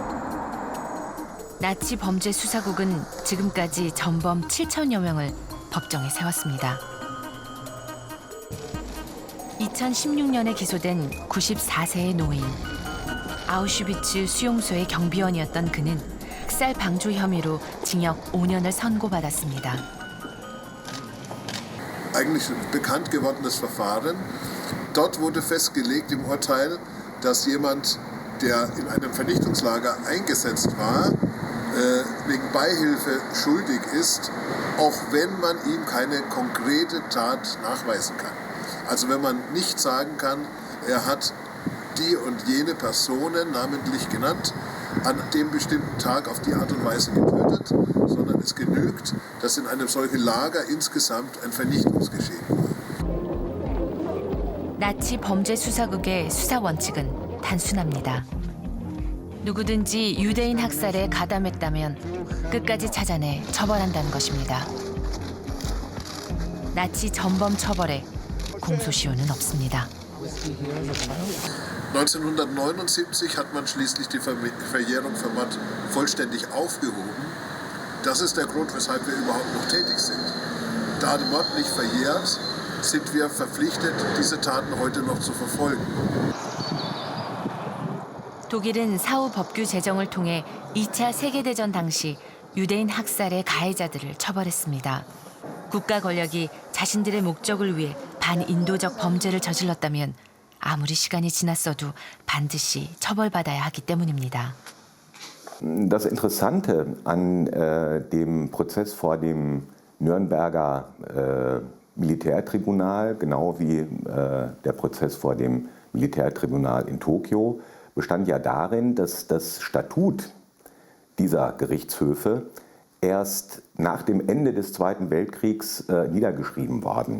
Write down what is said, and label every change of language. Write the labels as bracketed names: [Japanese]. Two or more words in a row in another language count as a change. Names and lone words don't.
[Korean] 나치 범죄 수사국은 지금까지 전범 7천여 명을 법정에 세웠습니다. 2016년에 기소된 94세의 노인. 아우슈비츠 수용소의 경비원이었던 그는 학살 방조 혐의로 징역 5년을 선고받았습니다. [German] Eigentlich bekannt gewordenes Verfahren. Dort wurde festgelegt im Urteil, dass jemand, der in einem Vernichtungslager eingesetzt war, wegen Beihilfe schuldig ist, auch wenn man ihm keine konkrete Tat nachweisen kann. Also wenn man nicht sagen kann, er hat die und jene Personen namentlich genannt, an dem bestimmten Tag auf die Art und Weise getötet, sondern es genügt, dass in einem solchen Lager insgesamt ein Vernichtungsgeschehen war. [Korean] 나치 범죄 수사국의 수사 원칙은 단순합니다. 누구든지 유대인 학살에 가담했다면 끝까지 찾아내 처벌한다는 것입니다. 나치 전범 처벌에 공소시효는 없습니다. [German] 1979 hat man schließlich die Verjährung für Mord vollständig aufgehoben. Das ist der Grund, weshalb wir überhaupt noch tätig sind. Da der Mord nicht verjährt, sind wir verpflichtet, diese Taten heute noch zu verfolgen. [Korean] 독일은 사후 법규 제정을 통해 2차 세계대전 당시 유대인 학살의 가해자들을 처벌했습니다. 국가 권력이 자신들의 목적을 위해 반인도적 범죄를 저질렀다면 아무리 시간이 지났어도 반드시 처벌받아야 하기 때문입니다. [German] Das Interessante an dem Prozess vor dem Nürnberger Militärtribunal, genau wie der Prozess vor dem Militärtribunal in Tokio, bestand ja darin, dass das Statut dieser Gerichtshöfe erst nach dem Ende des Zweiten Weltkriegs niedergeschrieben worden.